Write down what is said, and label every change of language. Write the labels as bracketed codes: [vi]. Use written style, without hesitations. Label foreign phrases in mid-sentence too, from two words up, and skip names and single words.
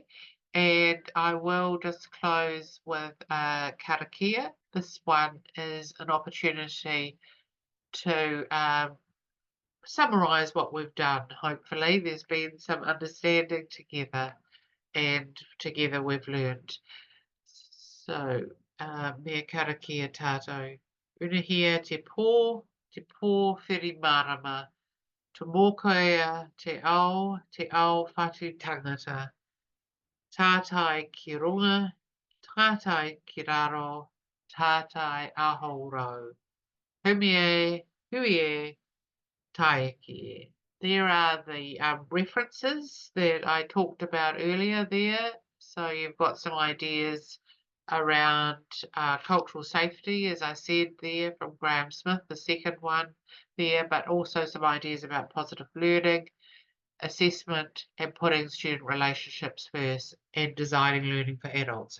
[en] And I will just close with karakia. This one is an opportunity to summarise what we've done. Hopefully there's been some understanding together, and together we've learned. So, [mi] mea karakia tātou. Unahia te pō whiri marama. Te mōkea te ao whatu tangata. Tātai ki runga, tātai ki raro, tātai aho rau. Hui e, taiki e. [en] There are the references that I talked about earlier there. So you've got some ideas around cultural safety, as I said there, from Graham Smith, the second one there, but also some ideas about positive learning, assessment, and putting student relationships first, and designing learning for adults.